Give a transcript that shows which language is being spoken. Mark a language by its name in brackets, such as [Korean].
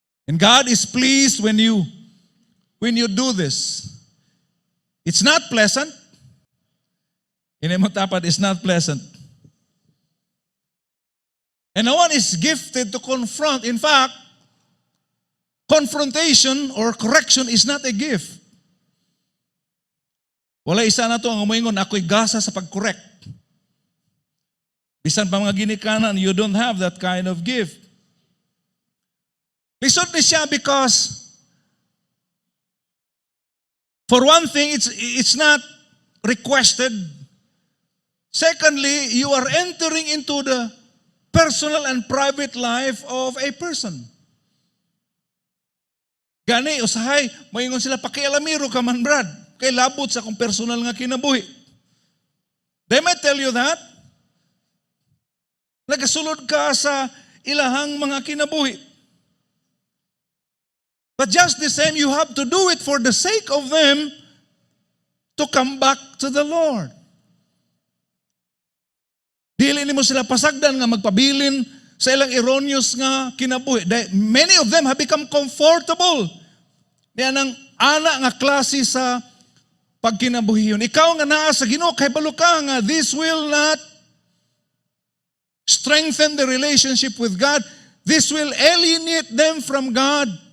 [English] And God is pleased when you do this. It's not pleasant. Inimutapat is not pleasant. And no one is gifted to confront. In fact, confrontation or correction is not a gift. [Cebuano] Wala isa na to ang umingon, ako'y gasa sa pag-correct. Bisan pa mga ginikanan, [English] you don't have that kind of gift. [Cebuano] Lisod ni siya [English] because, for one thing, it's not requested. Secondly, you are entering into the personal and private life of a person. [Cebuano] Gani, usahay, maingon sila, pakialamiro ka man, Brad. Kay labot sa akong personal nga kinabuhi. [English] They might tell you that. [Cebuano] Nagasulod ka sa ilahang mga kinabuhi. [English] But just the same, you have to do it for the sake of them to come back to the Lord. [Cebuano] Dili nimo sila pasagdan nga magpabilin sa ilang erroneous nga kinabuhi. [English] Many of them have become comfortable. [Cebuano] Niya nang ana nga klase sa pagkinabuhiyon. Ikaw nga naa sa Ginoo kay balo ka nga [English] this will not strengthen the relationship with God. This will alienate them from God.